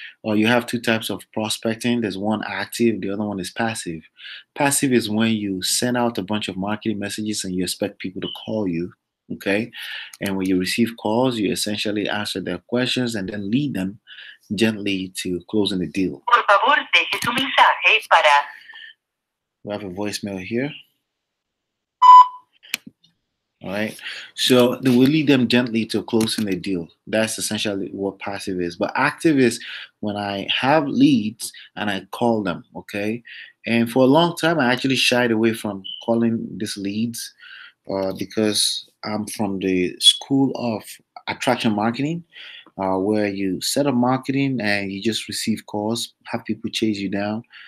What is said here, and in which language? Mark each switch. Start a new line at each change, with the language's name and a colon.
English: Or you have two types of prospecting. There's one active, the other one is passive. Passive is when you send out a bunch of marketing messages and you expect people to call you, okay? And when you receive calls, you essentially answer their questions and then lead them gently to closing the deal.
Spanish: Por favor, deje su mensaje para.
English: We have a voicemail here. All right. So they will lead them gently to closing the deal. That's essentially what passive is. But active is when I have leads and I call them. Okay. And for a long time, I actually shied away from calling these leads because I'm from the school of attraction marketing, where you set up marketing and you just receive calls, have people chase you down.